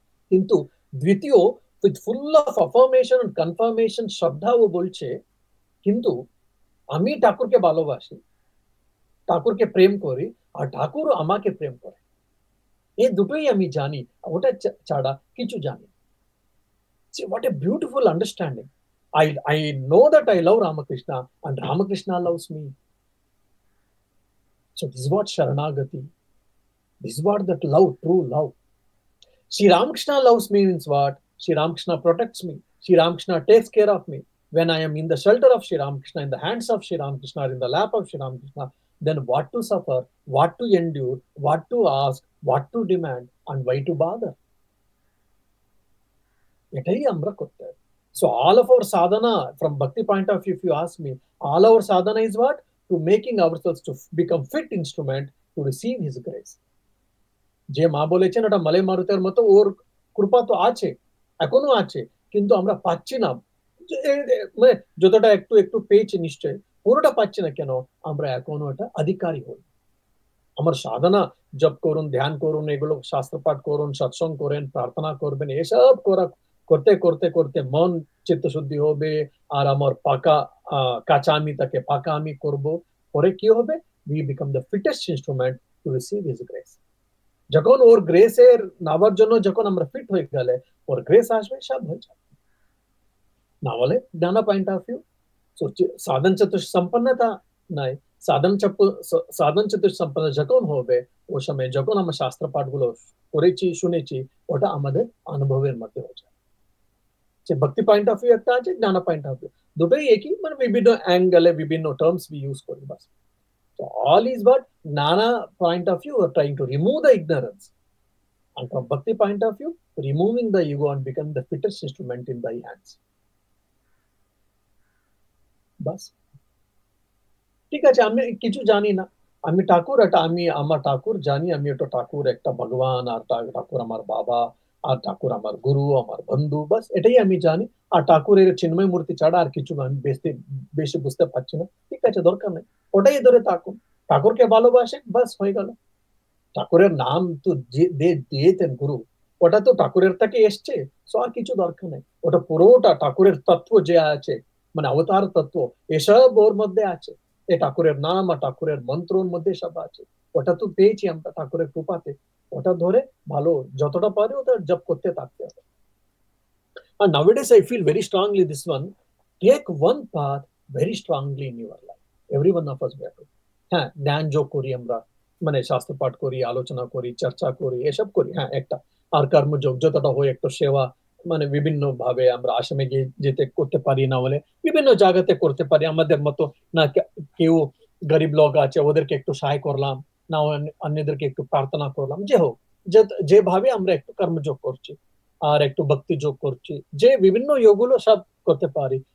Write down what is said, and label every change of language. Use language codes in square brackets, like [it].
[bn] কিন্তু দ্বিতীয়, [en] with full of affirmation and confirmation [bn] শ্রদ্ধা ও বলছে কিন্তু আমি ঠাকুরকে ভালোবাসি, ঠাকুরকে প্রেম করি, আর ঠাকুর আমাকে প্রেম করে, এই দুটোই আমি জানি, ওটা ছাড়া কিছু জানি। [en] See what a beautiful understanding. I know that I love Ramakrishna and Ramakrishna loves me. So this is what Sharanagati, this is what that love, true love. Sri Ramakrishna loves me means what? Sri Ramakrishna protects me. Sri Ramakrishna takes care of me. When I am in the shelter of Sri Ramakrishna, in the hands of Sri Ramakrishna, or in the lap of Sri Ramakrishna, then what to suffer, what to endure, what to ask, what to demand, and why to bother? [bn] এটাই আমরা করতে হবে। [en] So all of our sadhana, from bhakti point of view, if you ask me, all our sadhana is what? To making ourselves to become fit instrument to receive His grace. [bn] যে মা বলেছেন ওটা মালে মারুতের মতো, ওর কৃপা তো আছে, এখনো আছে, কিন্তু আমরা পাচ্ছি না। মানে যতটা একটু একটু পেয়েছি নিশ্চয়, পুরোটা পাচ্ছি না কেন? আমরা এখনো এটা অধিকারী হই। আমার সাধনা জপ করুন, ধ্যান করুন, এগুলো শাস্ত্র পাঠ করুন, সৎসঙ্গ করেন, প্রার্থনা করবেন, এসব করতে করতে করতে মন চিত্তশুদ্ধি হবে, আর আমার কাঁচা আমি তাকে পাকা আমি করব। পরে কি হবে? [en] We become the fittest instrument to receive his grace. [bn] যখন ওর গ্রেসের নামার জন্য যখন আমরা ফিট হয়ে গেলে, ওর গ্রেস আসবে, সব হয়ে যাবে। না বলে জ্ঞান পয়েন্ট অফ ভিউ, সাধন চতুর্থ সম্পন্নতা নাই, সাধন চতুর্থ সম্পন্ন যখন হবে, ও সময় যখন আমরা শাস্ত্র পাঠগুলো করেছি, শুনেছি, ওটা আমাদের অনুভবের মধ্যে হয়ে যায়। সে ভক্তি পয়েন্ট অফ ভিউ একটা আছে, জ্ঞান পয়েন্ট অফ ভিউ, দুটোই একই, মানে বিভিন্ন অ্যাঙ্গেলে বিভিন্ন টার্মস বি ইউজ করি, বাস। [en] So all is what Nana point of view are trying to remove the ignorance, and from Bhakti point of view, removing the ego and become the fittest instrument in thy hands. [bn] Bas. ঠিক আছে, আমি কিছু জানি না, আমি ঠাকুর, এটা আমি আমার ঠাকুর জানি, আমি এটা ঠাকুর একটা ভগবান, আর ঠাকুর আমার বাবা, আর ঠাকুর আমার গুরু, আমার বন্ধু, বাস এটাই আমি জানি। আর ঠাকুরের চিন্ময় মূর্তি ছাড়া আর কিছু আমি বেশি বুঝতে পারছি না। ঠিক আছে, দরকার নেই, ওটাই ধরে থাকুন, ঠাকুরকে ভালোবাসে, বাস হয়ে গেল। ঠাকুরের নাম তো দিয়েছেন গুরু, ওটা তো ঠাকুরের থেকে এসছে, সো আর কিছু দরকার নেই। ওটা পুরোটা ঠাকুরের তত্ত্ব যে আছে, মানে অবতার তত্ত্ব, এসব ওর মধ্যে আছে। এই ঠাকুরের নাম আর ঠাকুরের মন্ত্রের মধ্যে সব আছে। ওটা তো পেয়েছি আমরা ঠাকুরের কৃপাতে, ওটা ধরে ভালো যতটা পারি ওটা জপ করতে থাকতে হবে। [en] And nowadays I feel very strongly this one, take one path very strongly in your life. Every one of us we have to, [bn] হ্যাঁ জ্ঞান যোগ করি আমরা, মানে শাস্ত্র পাঠ করি, আলোচনা করি, চর্চা করি, এসব করি, হ্যাঁ একটা। আর কর্মযোগ যতটা হয় একটু সেবা, মানে বিভিন্ন ভাবে আমরা আসামে গিয়ে যেতে করতে পারি, না হলে বিভিন্ন জায়গাতে করতে পারি আমাদের মতো। না কেউ গরিব লোক আছে ওদেরকে একটু সহায় করলাম, না অন্যদেরকে একটু প্রার্থনা করলাম, যে হোক যেভাবে আমরা একটু কর্মযোগ করছি আর একটু ভক্তি যোগ করছি, যে বিভিন্ন যোগগুলো সব করতে পারি।